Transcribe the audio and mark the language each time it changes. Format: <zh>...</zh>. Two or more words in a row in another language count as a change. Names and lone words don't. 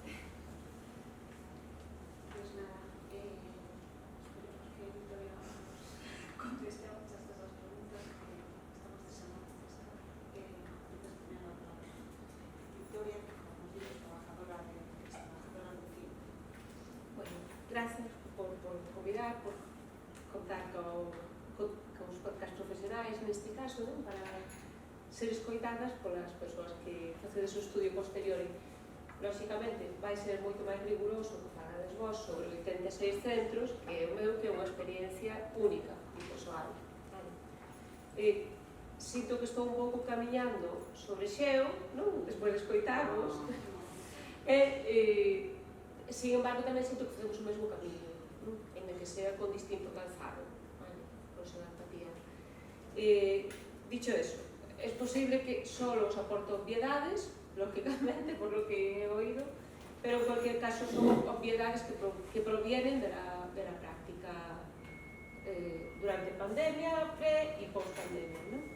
<es>Pues nada, esperemos que Victoria nos conteste a muchas de esas preguntas que estamos deseando contestar. Entonces, primero la palabra. Victoria, que como digo, es trabajadora del CIE. Bueno, gracias</es> <gl>por convidar, por contar con os podcast profesionais neste caso, non? Para ser escoitadas polas persoas que facedes o estudio posterior. Lóxicamente, vai ser moito máis riguroso que falades vos sobre 86 centros que o meu, que é unha experiencia única e persoal. Vale? Sinto que estou un pouco camiñando sobre xeo, non? Despois de escoitarvos.</gl> <es>Sin embargo,</es> <gl>tamén sinto que facemos o mesmo camiño, non?</gl> <es>En que sea con distinto calzado, vale? Con esa empatía. Dicho eso, es posible que solo os aporto obviedades, lógicamente, por lo que he oído, pero en cualquier caso son obviedades que provienen de la práctica durante pandemia, pre y post pandemia, ¿no?</es>